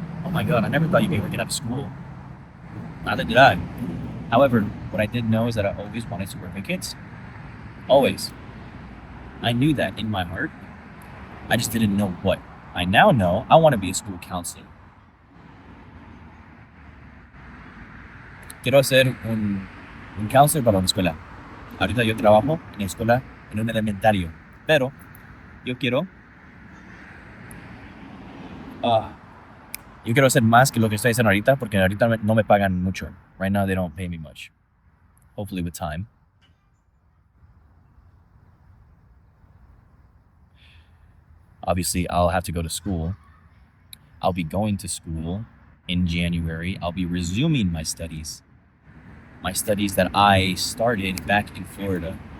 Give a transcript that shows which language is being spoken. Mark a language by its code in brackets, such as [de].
[en] Oh my god, I never thought you'd be working at a school. Neither did I. However, what I did know is that I always wanted to work with kids. Always. I knew that in my heart. I just didn't know what. I now know I want to be a school counselor. [es] Quiero ser un counselor para una escuela. Ahorita yo trabajo en la escuela en un elementario. Pero yo quiero yo quiero hacer más que lo que estoy haciendo ahorita porque ahorita no me pagan mucho. [en] Right now they don't pay me much. Hopefully with time. Obviously, I'll have to go to school. I'll be going to school in January. I'll be resuming my studies. My studies that I started back in Florida.